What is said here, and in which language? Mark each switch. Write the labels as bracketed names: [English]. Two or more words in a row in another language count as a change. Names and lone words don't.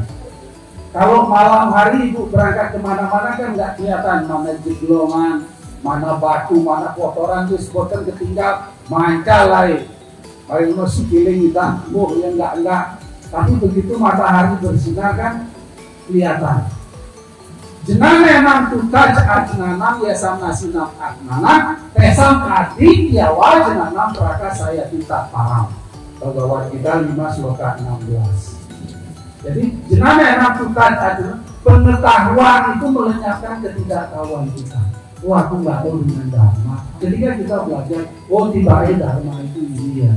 [Indonesian] Kalau malam hari Ibu berangkat kemana-mana kan nggak kelihatan mana jeglongan, mana batu, mana kotoran, itu spotan ketinggal, mancal lain. Paling masih kiling kita, ya enggak. Tapi begitu matahari bersinar kan kelihatan. [Sanskrit] Jenana enam tutaj ajnanam yasam nasinam ajnanam tesam adik yawa jenanam praka [Indonesian] saya tidak paham. Bhagavad Gita 5 sloka 16. Jadi [Sanskrit] jenana enam tutaj ajnanam, [Indonesian] pengetahuan itu melenyapkan ketidaktahuan kita. Wah, aku nggak tahu dengan dharma. Ketika kita belajar, oh tiba-tiba dharma itu ini ya.